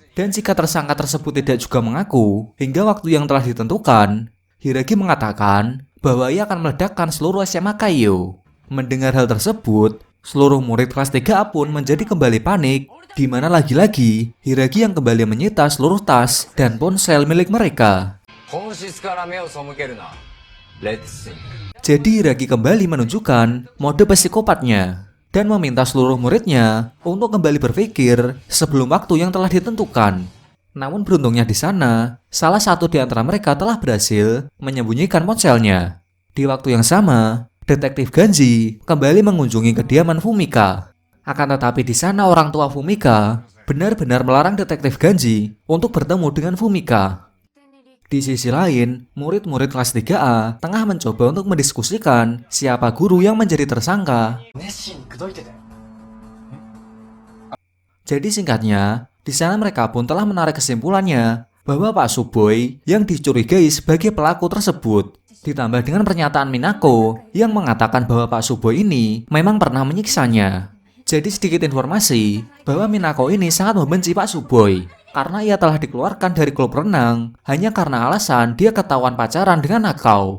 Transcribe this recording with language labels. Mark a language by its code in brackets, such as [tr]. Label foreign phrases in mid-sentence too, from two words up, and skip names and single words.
[id] Dan jika tersangka tersebut tidak juga mengaku hingga waktu yang telah ditentukan, Hiragi mengatakan bahwa ia akan meledakkan seluruh SMA Kaiyo. Mendengar hal tersebut, seluruh murid kelas 3A pun menjadi kembali panik, di mana lagi-lagi Hiragi yang kembali menyita seluruh tas dan ponsel milik mereka. [ja] 本質から目を背けるな。レッツシン。 [id] Jadi Hiragi kembali menunjukkan mode psikopatnya dan meminta seluruh muridnya untuk kembali berpikir sebelum waktu yang telah ditentukan. Namun beruntungnya di sana, salah satu di antara mereka telah berhasil menyembunyikan ponselnya. Di waktu yang sama, Detektif Ganji kembali mengunjungi kediaman Fumika. Akan tetapi di sana orang tua Fumika benar-benar melarang Detektif Ganji untuk bertemu dengan Fumika. Di sisi lain, murid-murid kelas 3A tengah mencoba untuk mendiskusikan siapa guru yang menjadi tersangka. [ja] 熱心に口説いてたよ。 [id] Jadi singkatnya, di sana mereka pun telah menarik kesimpulannya bahwa Pak Suboy yang dicurigai sebagai pelaku tersebut. Ditambah dengan pernyataan Minako yang mengatakan bahwa Pak Suboy ini memang pernah menyiksanya. Jadi sedikit informasi bahwa Minako ini sangat membenci Pak Suboy karena ia telah dikeluarkan dari klub renang hanya karena alasan dia ketahuan pacaran dengan Nakao.